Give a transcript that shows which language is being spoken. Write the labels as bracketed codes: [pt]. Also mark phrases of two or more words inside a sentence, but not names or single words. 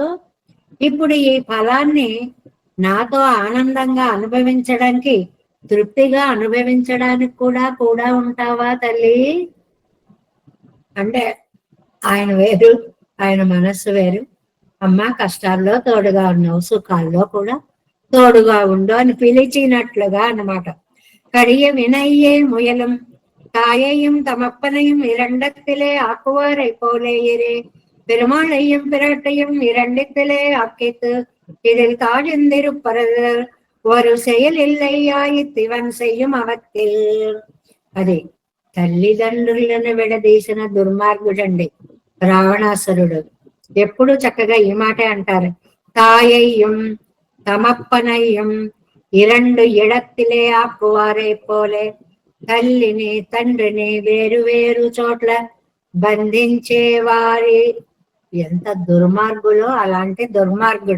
[te] ఇప్పుడు ఈ ఫలాన్ని నాతో ఆనందంగా అనుభవించడానికి, తృప్తిగా అనుభవించడానికి కూడా ఉంటావా తల్లి అంటే, ఆయన వేరు, ఆయన మనస్సు వేరు. అమ్మ కష్టాల్లో తోడుగా ఉన్నావు, సుఖాల్లో కూడా తోడుగా ఉండు అని పిలిచినట్లుగా అన్నమాట. [ta] கடிய வினையே முயலும் தாயையும் தமப்பனையும் இரண்டத்திலே ஆக்குவாரை போலேயிரே பெருமாளையும் பிராட்டையும் இரண்டத்திலே ஆக்கித்து இதில் தாழ்ந்திருப்பது ஒரு செயல் இல்லையாயித்திவன் செய்யும் அவத்தில். [te] అదే తల్లిదండ్రులను విడదీసిన దుర్మార్గుడండి రావణాసురుడు. ఎప్పుడు చక్కగా ఈ మాటే అంటారు, [ta] தாயையும் தமப்பனையும் இரண்டு இடத்திலே ஆக்குவாரே போலே. [te] తల్లిని తండ్రిని వేరు వేరు చోట్ల బంధించే వారి ఎంత దుర్మార్గులో అలాంటి దుర్మార్గుడు.